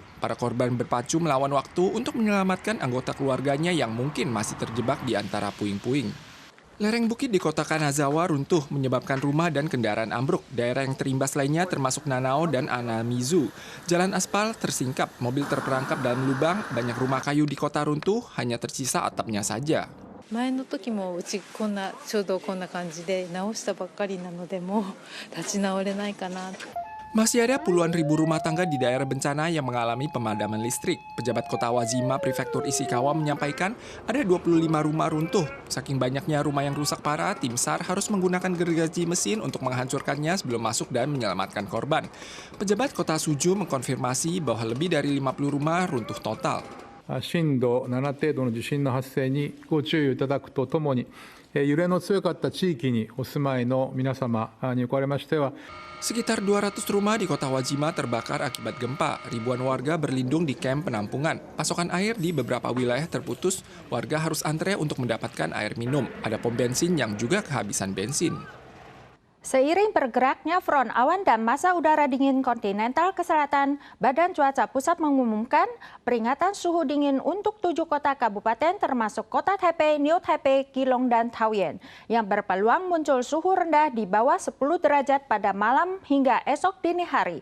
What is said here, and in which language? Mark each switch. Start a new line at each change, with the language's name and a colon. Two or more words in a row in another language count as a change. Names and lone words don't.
Indonesian: Para korban berpacu melawan waktu untuk menyelamatkan anggota keluarganya yang mungkin masih terjebak di antara puing-puing. Lereng bukit di kota Kanazawa runtuh menyebabkan rumah dan kendaraan ambruk. Daerah yang terimbas lainnya termasuk Nanao dan Anamizu. Jalan aspal tersingkap, mobil terperangkap dalam lubang, banyak rumah kayu di kota runtuh, hanya tersisa atapnya saja.
Japanese: 前の時もうちちょうどこんな感じで直したばっかりなのでもう立ち直れないかな。
Indonesian: Masih ada puluhan ribu rumah tangga di daerah bencana yang mengalami pemadaman listrik. Pejabat kota Wajima, Prefektur Ishikawa menyampaikan ada 25 rumah runtuh. Saking banyaknya rumah yang rusak parah, tim SAR harus menggunakan gergaji mesin untuk menghancurkannya sebelum masuk dan menyelamatkan korban. Pejabat kota Suju mengkonfirmasi bahwa lebih dari 50 rumah runtuh total.
Japanese: 震度7程度の地震の発生にご注意いただくとともに、揺れの強かった地域にお住まいの皆様におかれましては、
Indonesian: Sekitar 200 rumah di kota Wajima terbakar akibat gempa. Ribuan warga berlindung di kamp penampungan. Pasokan air di beberapa wilayah terputus. Warga harus antre untuk mendapatkan air minum. Ada pom bensin yang juga kehabisan bensin. Seiring bergeraknya front awan dan massa udara dingin kontinental ke selatan, Badan Cuaca Pusat mengumumkan peringatan suhu dingin untuk 7 kota kabupaten termasuk kota Taipei, New Taipei, Keelung, dan Taoyuan yang berpeluang muncul suhu rendah di bawah 10 derajat pada malam hingga esok dini hari.